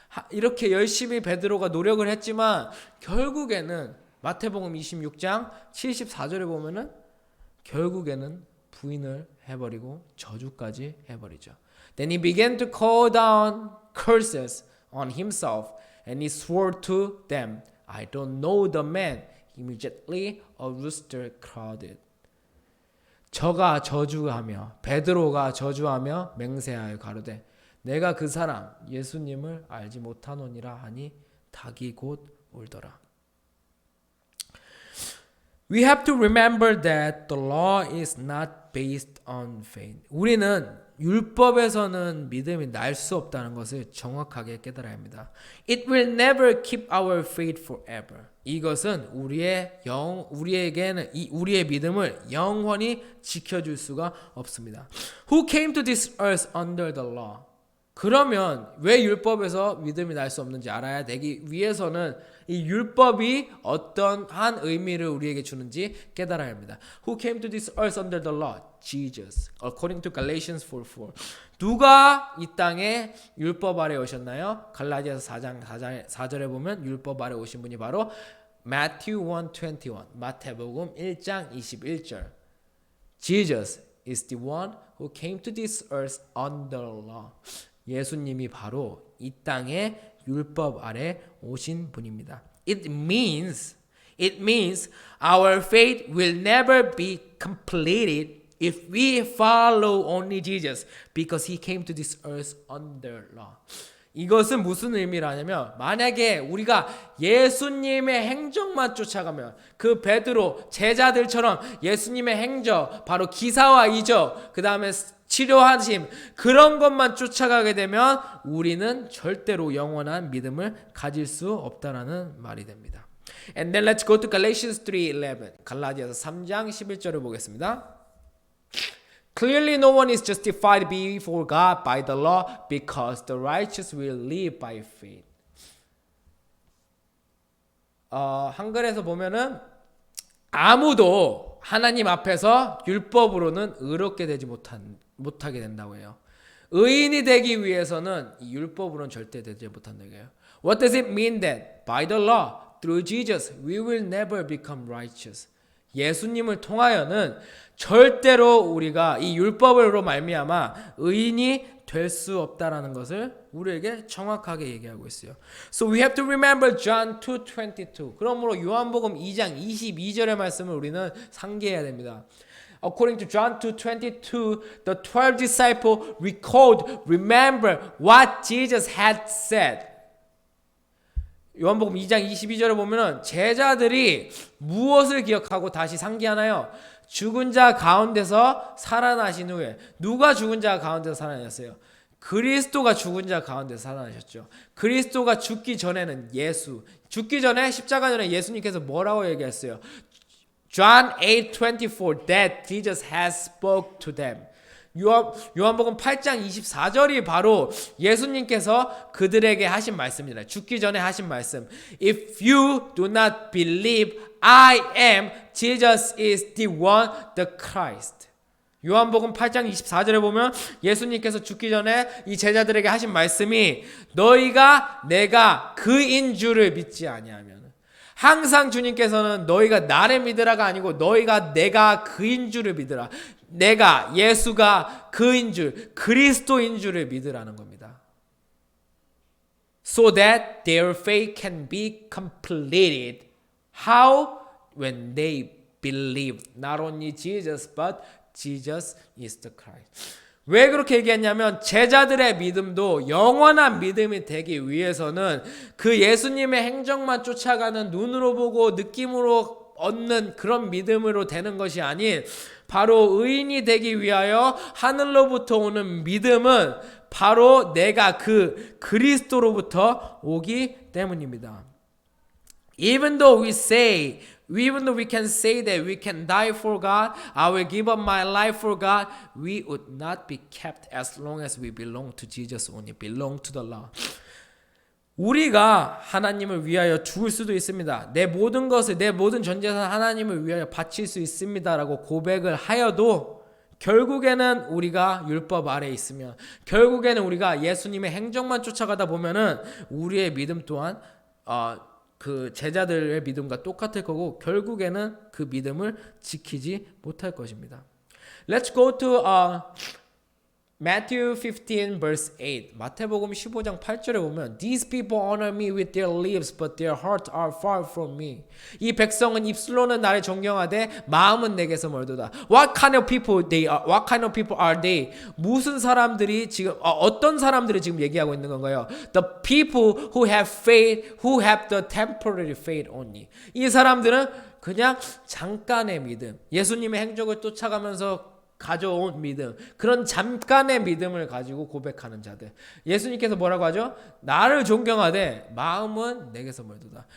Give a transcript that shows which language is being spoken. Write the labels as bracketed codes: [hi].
[ko] 이렇게 열심히 베드로가 노력을 했지만 결국에는 마태복음 26장 74절에 보면은 결국에는 부인을 해버리고 저주까지 해버리죠. [en] Then he began to call down curses on himself and he swore to them, I don't know the man. Immediately a rooster crowed. [ko] 저가 저주하며 베드로가 저주하며 맹세하여 가로되 내가 그 사람 예수님을 알지 못하노니라 하니 닭이 곧 울더라. [en] We have to remember that the law is not based on faith. [ko] 우리는 율법에서는 믿음이 날 수 없다는 것을 정확하게 깨달아야 합니다. [en] It will never keep our faith forever. [ko] 이것은 우리에게는 우리의 믿음을 영원히 지켜줄 수가 없습니다. [en] Who came to this earth under the law? [ko] 그러면 왜 율법에서 믿음이 날 수 없는지 알아야 되기 위해서는 이 율법이 어떤 한 의미를 우리에게 주는지 깨달아야 합니다. [en] Who came to this earth under the law? Jesus. According to Galatians 4:4. [ko] 누가 이 땅에 율법 아래 오셨나요? 갈라디아서 4장 4절에 보면 율법 아래 오신 분이 바로 Matthew 1:21. 마태복음 1장 21절. [en] Jesus is the one who came to this earth under law. [ko] 예수님이 바로 이 땅에 율법 아래 오신 분입니다. [en] It means our faith will never be completed if we follow only Jesus because he came to this earth under law. [ko] 이것은 무슨 의미를 하냐면 만약에 우리가 예수님의 행적만 쫓아가면 그 베드로 제자들처럼 예수님의 행적 바로 기사와 이적 그 다음에 치료하심 그런 것만 쫓아가게 되면 우리는 절대로 영원한 믿음을 가질 수 없다라는 말이 됩니다. [en] And then let's go to Galatians 3:11. [ko] 갈라디아서 3장 11절을 보겠습니다. [en] Clearly no one is justified before God by the law because the righteous will live by faith. [ko] 한글에서 보면은 아무도 하나님 앞에서 율법으로는 의롭게 되지 못하게 된다고 해요. 의인이 되기 위해서는 이 율법으로는 절대 되지 못한다고 해요. [en] What does it mean that by the law, through Jesus, we will never become righteous? [ko] 예수님을 통하여는 절대로 우리가 이 율법으로 말미암아 의인이 될 수 없다라는 것을 우리에게 정확하게 얘기하고 있어요. [en] So we have to remember John 2:22. [ko] 그러므로 요한복음 2장 22절의 말씀을 우리는 상기해야 됩니다. [en] According to John 2:22, the 12 disciples remember what Jesus had said. [ko] 요한복음 2장 22절에 보면은 제자들이 무엇을 기억하고 다시 상기하나요? 죽은 자 가운데서 살아나신 후에 누가 죽은 자 가운데서 살아났어요? 그리스도가 죽은 자 가운데서 살아나셨죠. 그리스도가 죽기 전에는 죽기 전에 십자가 전에 예수님께서 뭐라고 얘기했어요? [en] John 8:24 that Jesus has spoke to them. [ko] 요한복음 8장 24절이 바로 예수님께서 그들에게 하신 말씀입니다. 죽기 전에 하신 말씀. [en] If you do not believe I am, Jesus is the one, the Christ. [ko] 요한복음 8장 24절에 보면 예수님께서 죽기 전에 이 제자들에게 하신 말씀이 너희가 내가 그인 줄을 믿지 아니하면 항상 주님께서는 너희가 나를 믿으라가 아니고 너희가 내가 그인 줄을 믿으라. 내가 예수가 그인 줄, 그리스도인 줄을 믿으라는 겁니다. [en] So that their faith can be completed. How? When they believe not only Jesus but Jesus is the Christ. [ko] 왜 그렇게 얘기했냐면 제자들의 믿음도 영원한 믿음이 되기 위해서는 그 예수님의 행적만 쫓아가는 눈으로 보고 느낌으로 얻는 그런 믿음으로 되는 것이 아닌 바로 의인이 되기 위하여 하늘로부터 오는 믿음은 바로 내가 그 그리스도로부터 오기 때문입니다. [en] Even though we can say that we can die for God, I will give up my life for God, we would not be kept as long as we belong to Jesus only, belong to the law. [ko] 우리가 하나님을 위하여 죽을 수도 있습니다. 내 모든 것을, 내 모든 전 재산 하나님을 위하여 바칠 수 있습니다라고 고백을 하여도 결국에는 우리가 율법 아래에 있으면, 결국에는 우리가 예수님의 행정만 쫓아가다 보면은 우리의 믿음 또한 그 제자들의 믿음과 똑같을 거고, 결국에는 그 믿음을 지키지 못할 것입니다. [en] Let's go to Matthew 15 verse 8. [ko] 마태복음 15장 8절에 보면 [en] These people honor me with their lips, but their hearts are far from me. [ko] 이 백성은 입술로는 나를 존경하되 마음은 내게서 멀도다. [en] What kind of people they are? What kind of people are they? [ko] 무슨 사람들이 지금 어떤 사람들이 지금 얘기하고 있는 건가요? [en] The people who have faith, who have the temporary faith only. [ko] 이 사람들은 그냥 잠깐의 믿음, 예수님의 행적을 쫓아가면서 가져온 믿음, 그런 잠깐의 믿음을 가지고 고백하는 자들. 예수님께서 뭐라고 하죠? 나를 존경하되 마음은 내게서 멀도다.